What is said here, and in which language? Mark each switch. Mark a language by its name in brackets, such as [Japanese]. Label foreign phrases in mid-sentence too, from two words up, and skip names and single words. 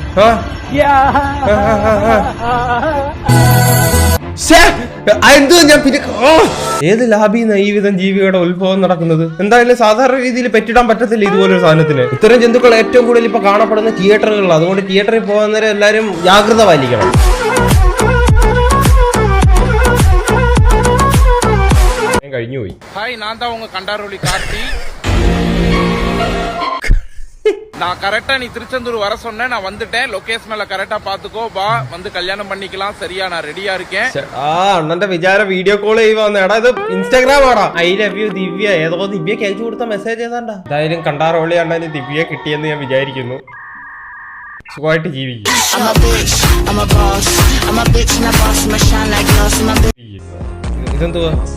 [Malayalam] എന്തോ ഞാൻ പിന്നെ ഏത് ലാബിന്ന് ഈ വിധം ജീവികളുടെ ഉത്ഭവം നടക്കുന്നത്? എന്തായാലും സാധാരണ രീതിയിൽ പെറ്റിടാൻ പറ്റത്തില്ല ഇതുപോലൊരു സാധനത്തിന്. ഇത്തരം ജന്തുക്കൾ ഏറ്റവും കൂടുതൽ ഇപ്പൊ കാണപ്പെടുന്ന തിയേറ്ററുകളിലാണ്. അതുകൊണ്ട് തിയേറ്ററിൽ പോകുന്നവരെ എല്ലാരും ജാഗ്രത പാലിക്കണം. കഴിഞ്ഞുപോയി. ഹായ്, [Tamil] நான் தான் உங்க கண்டாரோலி கார்த்தி. நான் கரெக்டா நீ திருச்செந்தூர் வர சொன்னேன், நான் வந்துட்டேன். லொகேஷன் எல்லாம் கரெக்டா பாத்துக்கோ, வா வந்து கல்யாணம் பண்ணிக்கலாம். சரியா, நான் ரெடியா இருக்கேன். [Malayalam] അണ്ണന്റെ വിചാരം [English] video call [Malayalam] ചെയ്യുവാന്ന്. എടാ ഇത് ഇൻസ്റ്റാഗ്രാം ആടാ. [English] I love you Divya. [Malayalam] ഏതോ ദിവ്യക്ക് അയച്ചു കൊടുത്ത മെസ്സേജ് ഏതാണ്ടാ. എന്തായാലും കണ്ടാറോളി അണ്ണന് ദിവ്യ കിട്ടിയെന്ന് ഞാൻ വിചാരിക്കുന്നു. സുഖമായിട്ട് ജീവിക്കും. ഇതെന്തുവാ?